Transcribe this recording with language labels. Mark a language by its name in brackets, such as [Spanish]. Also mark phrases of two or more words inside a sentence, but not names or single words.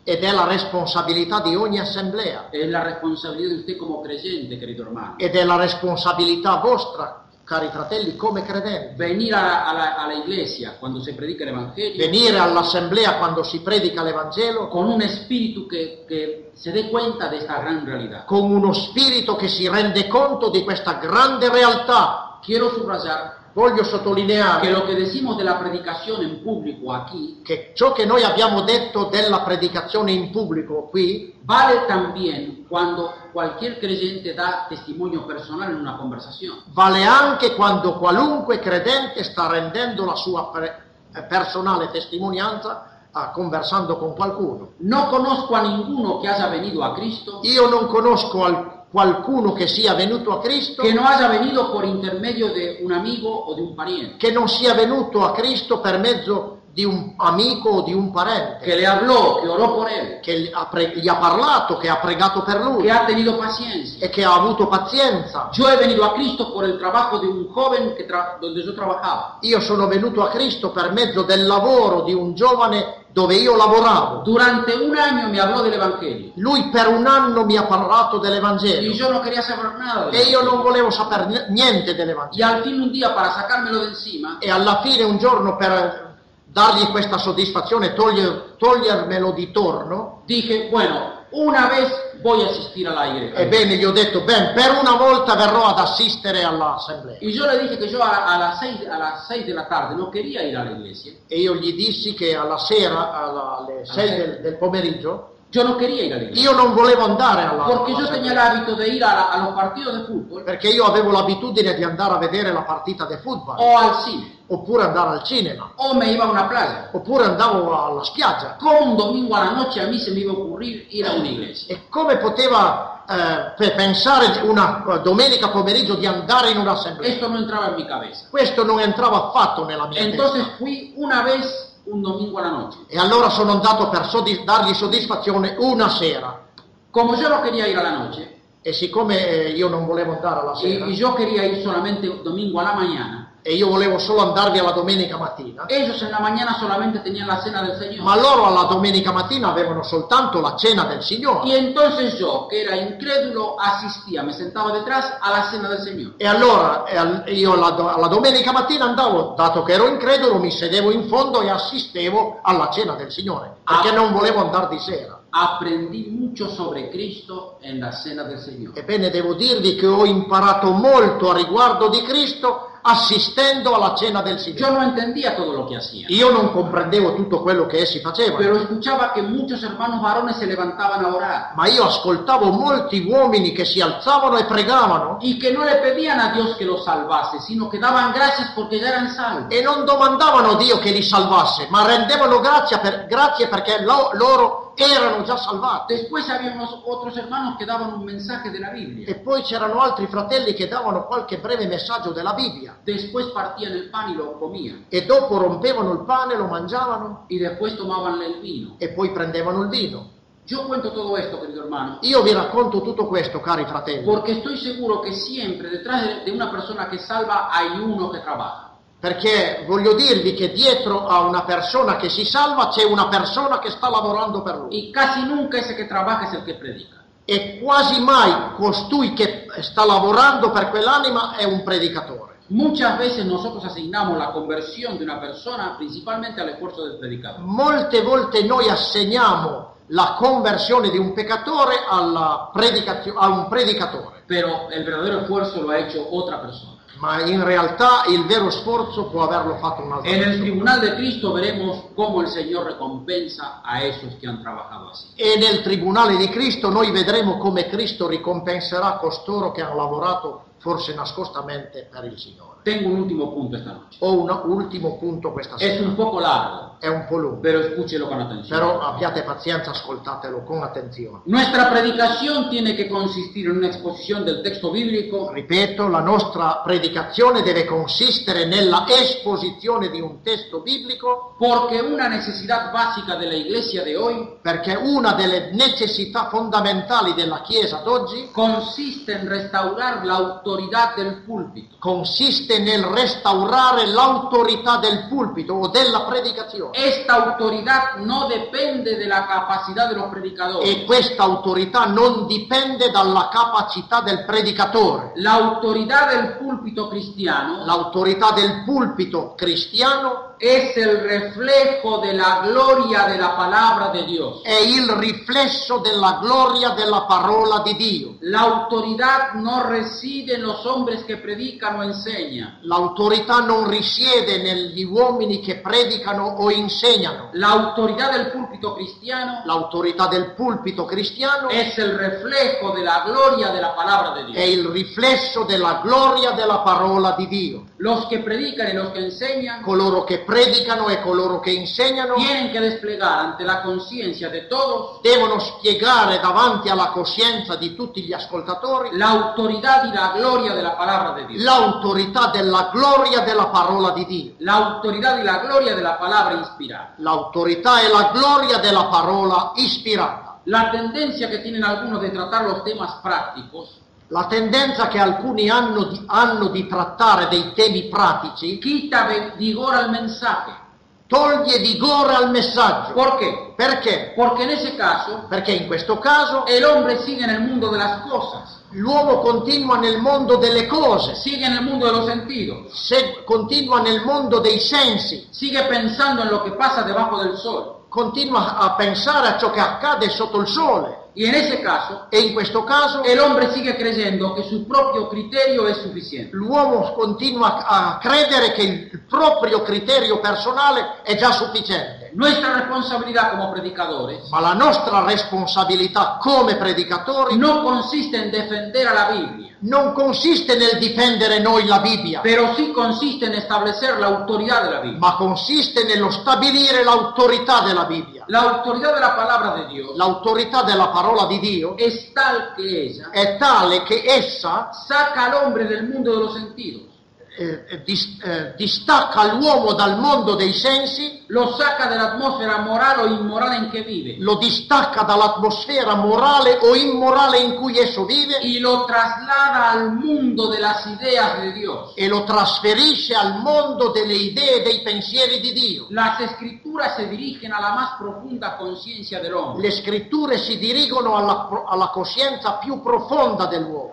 [Italian] ed è la responsabilità di ogni assemblea [Spanish] Es la responsabilidad de usted como creyente, querido hermano. [Italian] ed è la responsabilità vostra, cari fratelli, come credenti. [Spanish] Venir a la iglesia cuando se predica el Evangelio [Italian] Venire all'assemblea quando si predica l'Evangelo [Spanish] con un espíritu que se dé cuenta de esta gran realidad. [Italian] con uno spirito che si rende conto di questa grande realtà. [Spanish] Quiero subrayar [Italian] Voglio [Spanish] que [Italian] sottolineare [Spanish] lo que decimos de la predicación en público aquí [Italian] che ciò che noi abbiamo detto della predicazione in pubblico qui [Spanish] vale también cuando cualquier creyente da testimonio personal en una conversación. [Italian] vale anche quando qualunque credente sta rendendo la sua personale testimonianza conversando con qualcuno. [Spanish] No conozco a ninguno que haya venido a Cristo [Italian] Io non conosco qualcuno che sia venuto a Cristo [Spanish] que no haya venido por intermedio de un amigo o de un pariente, [Italian] che non sia venuto a Cristo per mezzo di un amico o di un parente [Spanish] que le habló, que oró por él, [Italian] che gli ha parlato, che ha pregato per lui [Spanish] que ha tenido paciencia. [Italian] e che ha avuto pazienza. [Spanish] Yo he venido a Cristo por el trabajo de un joven donde yo trabajaba. [Italian] Io sono venuto a Cristo per mezzo del lavoro di un giovane dove io lavoravo. [Spanish] Durante un año me habló del Evangelio [Italian] Lui per un anno mi ha parlato [Spanish] y [Italian] dell'Evangelo [Spanish] yo no quería saber nada del [Italian] e io [Spanish] Evangelio. [Italian] non volevo sapere niente [Spanish] Y [Italian] dell'Evangelo. [Spanish] al fin un día, para sacármelo de encima, [Italian] E alla fine un giorno per dargli questa soddisfazione, togliermelo di torno, [Spanish] dije, bueno, una vez voy a asistir a la iglesia. [Italian] ebbene gli ho detto, per una volta verrò ad assistere all'assemblea. [Spanish] Y yo le dije que yo a las 6 de la tarde no quería ir a la iglesia. [Italian] E io gli dissi che alla sera, alle 6 del pomeriggio, [Spanish] Yo no quería ir a la iglesia. [Italian] io non volevo andare [Spanish] Porque yo tenía el [Italian] all'assemblea, [Spanish] hábito de ir a los partidos de fútbol [Italian] perché io avevo l'abitudine di andare a vedere la partita di football, [Spanish] o al cine, [Italian] oppure andare al cinema, [Spanish] o me iba a una playa. [Italian] oppure andavo alla spiaggia. [Spanish] Como un domingo a la noche a mí se me iba a ocurrir ir a una iglesia. [Italian] E come poteva pensare una domenica pomeriggio di andare in un'assemblea? [Spanish] Esto no entraba en mi cabeza. [Italian] Questo non entrava affatto nella mia [Spanish] Entonces [Italian] testa. [Spanish] fui una vez un domingo a la noche. [Italian] E allora sono andato per dargli soddisfazione una sera. [Spanish] Como yo no quería ir a la noche, [Italian] e siccome io non volevo andare alla sera, [Spanish] y yo quería ir solamente domingo a la mañana, [Italian] e io volevo solo andarvi alla domenica mattina, [Spanish] ellos en la mañana solamente tenían la cena del Señor. [Italian] ma loro alla domenica mattina avevano soltanto la cena del [Spanish] Y [Italian] Signore. [Spanish] entonces yo, que era incrédulo, asistía, me sentaba detrás a la cena del Señor. [Italian] E allora io alla domenica mattina andavo, dato che ero incredulo, mi sedevo in fondo e assistevo alla cena del Signore, perché non volevo andare di sera. [Spanish] Aprendí mucho sobre Cristo en la cena del Señor. [Italian] Ebbene, devo dirvi che ho imparato molto a riguardo di Cristo assistendo alla cena del [Spanish] Yo [Italian] Signore. [Spanish] no entendía todo lo que hacían, [Italian] Io non comprendevo tutto quello che essi facevano, [Spanish] pero escuchaba que muchos hermanos varones se levantaban a orar [Italian] ma io ascoltavo molti uomini che si alzavano e pregavano [Spanish] y que no le pedían a Dios que los salvase, sino que daban gracias porque ya eran salvos. [Italian] e non domandavano a Dio che li salvasse, ma rendevano grazie perché loro erano già salvati. [Spanish] Después había otros hermanos que daban un mensaje de la Biblia. [Italian] E poi c'erano altri fratelli che davano qualche breve messaggio della Bibbia [Spanish] Después partían el pan y lo comían. [Italian] e dopo rompevano il pane, lo mangiavano [Spanish] Y después tomaban el vino. [Italian] e poi prendevano il vino. [Spanish] Yo cuento todo esto, querido hermano, [Italian] Io vi racconto tutto questo, cari fratelli, [Spanish] porque estoy seguro que siempre detrás de una persona que salva hay uno que trabaja. [Italian] perché voglio dirvi che dietro a una persona che si salva c'è una persona che sta lavorando per lui. [Spanish] Y casi nunca ese que trabaja es el que predica. [Italian] E quasi mai costui che sta lavorando per quell'anima è un predicatore. [Spanish] Muchas veces nosotros asignamos la conversión de una persona principalmente al esfuerzo del predicador. [Italian] Molte volte noi assegniamo la conversione di un peccatore a un predicatore, [Spanish] Pero el verdadero esfuerzo lo ha hecho otra persona. [Italian] ma in realtà il vero sforzo può averlo fatto un'altra [Spanish] En el [Italian] persona. [Spanish] tribunal de Cristo veremos cómo el Señor recompensa a esos que han trabajado así. [Italian] E nel tribunale di Cristo noi vedremo come Cristo ricompenserà costoro che hanno lavorato forse nascostamente per il Signore. [Spanish] Tengo un último punto esta noche. [Italian] Ho un ultimo punto questa [Spanish] Es [Italian] sera, [Spanish] un poco largo, [Italian] è un po' lungo, [Spanish] pero escúchelo con atención. [Italian] però abbiate pazienza, ascoltatelo con attenzione. [Spanish] Nuestra predicación tiene que consistir en una exposición del texto bíblico [Italian] Ripeto, la nostra predicazione deve consistere nella esposizione di un testo biblico, [Spanish] porque una necesidad básica de la iglesia de hoy [Italian] perché una delle necessità fondamentali della Chiesa d'oggi [Spanish] consiste en restaurar la autoridad del púlpito. [Italian] consiste nel restaurare l'autorità del pulpito o della predicazione. [Spanish] Esta autoridad no depende de la capacidad de los predicadores. [Italian] E questa autorità non dipende dalla capacità del predicatore. [Spanish] La autoridad del púlpito cristiano [Italian] L'autorità del pulpito cristiano [Spanish] es el reflejo de la gloria de la palabra de Dios. [Italian] è il riflesso della gloria della parola di Dio. [Spanish] La autoridad no reside en los hombres que predican o enseñan. [Italian] L'autorità non risiede negli uomini che predicano o insegnano. [Spanish] La autoridad del púlpito cristiano [Italian] L'autorità del pulpito cristiano [Spanish] es el reflejo de la gloria de la palabra de [Italian] è [Spanish] Dios. [Italian] il riflesso della gloria della parola di Dio. [Spanish] Los que predican y los que enseñan [Italian] Coloro che predicano e coloro che insegnano [Spanish] tienen que desplegar ante la conciencia de todos [Italian] devono spiegare davanti alla coscienza di tutti gli ascoltatori [Spanish] la autoridad y la gloria de la palabra de Dios. [Italian] l'autorità della gloria della parola di Dio. [Spanish] La autoridad y la gloria de la palabra inspirada. [Italian] L'autorità e la gloria della parola ispirata. [Spanish] La tendencia que tienen algunos de tratar los temas prácticos [Italian] La tendenza che alcuni hanno di trattare dei temi pratici [Spanish] quita vigor al mensaje. [Italian] toglie vigore al messaggio. [Spanish] ¿Por qué? [Italian] Perché? [Spanish] Porque en ese caso [Italian] Perché in questo caso [Spanish] el hombre sigue en el mundo de las cosas, [Italian] l'uomo continua nel mondo delle cose, [Spanish] sigue en el mundo de los sentidos, [Italian] continua nel mondo dei sensi, [Spanish] sigue pensando en lo que pasa debajo del sol. [Italian] continua a pensare a ciò che accade sotto il sole. [Spanish] Y en ese caso, [Italian] E in questo caso [Spanish] el hombre sigue creyendo que su propio criterio es suficiente. [Italian] l'uomo continua a credere che il proprio criterio personale è già sufficiente. [Spanish] Nuestra responsabilidad como predicadores [Italian] Ma la nostra responsabilità come predicatori [Spanish] no consiste en defender a la Biblia, [Italian] non consiste nel difendere noi la Bibbia, [Spanish] pero sí consiste en establecer la autoridad de la Biblia. [Italian] ma consiste nello stabilire l'autorità della Bibbia. [Spanish] La autoridad de la palabra de Dios [Italian] L'autorità della parola di Dio [Spanish] es tal que ella [Italian] è tale che essa [Spanish] saca al hombre del mundo de los sentidos [Italian] distacca l'uomo dal mondo dei sensi, [Spanish] lo saca [Italian] dell'atmosfera morale o immorale in che vive, lo distacca dall'atmosfera morale o immorale in cui esso vive [Spanish] y lo traslada al mundo de las ideas de Dios. [Italian] e lo trasferisce al mondo delle idee e dei pensieri di Dio. [Spanish] Las escrituras se dirigen a la más profunda conciencia del hombre. [Italian] Le scritture si dirigono alla coscienza più profonda dell'uomo